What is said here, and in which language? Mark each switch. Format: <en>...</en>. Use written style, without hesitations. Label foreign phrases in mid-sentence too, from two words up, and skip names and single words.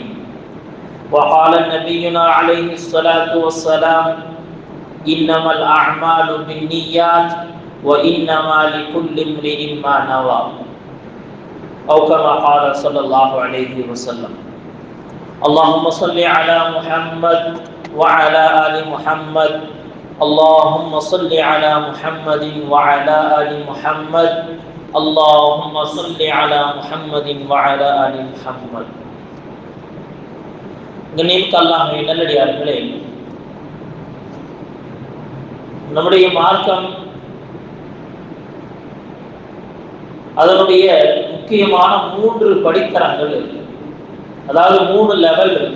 <ar>وقال نبينا عليه الصلاة والسلام إنما الأعمال بالنيات وإنما لكل امرئ ما نوى أو كما قال صلى الله عليه وسلم. اللهم صل على محمد وعلى آل محمد اللهم صل على محمد وعلى آل محمد اللهم صل على محمد وعلى آل محمد.</ar> <ta>கண்ணியமிக்க அல்லாஹ்வின் நல்லடியார்களே, நம்முடைய மார்க்கம் அதனுடைய முக்கியமான 3 படித்தரங்கள் இருக்கு. அதாவது 3 லெவல் இருக்கு.</ta>